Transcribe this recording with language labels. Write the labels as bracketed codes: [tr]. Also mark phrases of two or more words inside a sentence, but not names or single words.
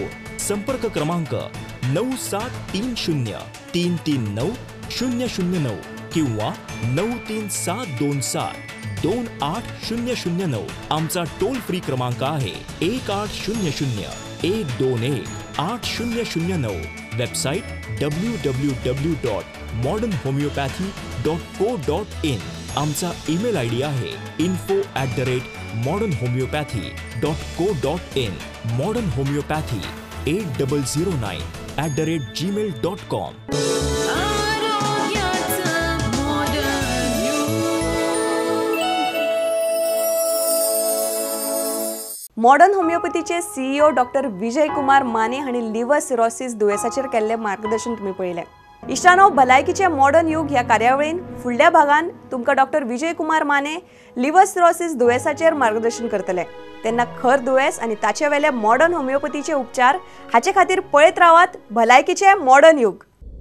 [mr] संपर्क क्रमांक 9730339009 किंवा 9372728009. आमचा टोल फ्री क्रमांक आहे 1800-121-8009. वेबसाईट www.modernhomeopathy.co.in. आमचा ईमेल आयडी आहे info@modernhomeopathy.co.in. मॉडर्न होमिओपॅथी 8009@gmail.com. [kok] मॉडर्न होमिओपॅथीचे CEO डॉक्टर विजय कुमार माने हांणी लिव्हर सिरोसिस दुयेसाचेर केल्लें मार्गदर्शन तुम्ही पळयलें. इश्टानो, भलायकीचे मॉडर्न युग ह्या कार्यावळीन फुडल्या भागान तुमकां डॉक्टर विजय कुमार माने लिव्हर सिरोसिस दुयेसाचेर मार्गदर्शन करतले. तेन्ना खर दुयेस आनी ताचे वेले मॉडर्न होमिओपॅथीचे उपचार हाचे खातीर पळयत रावात भलायकीचे मॉडर्न युग.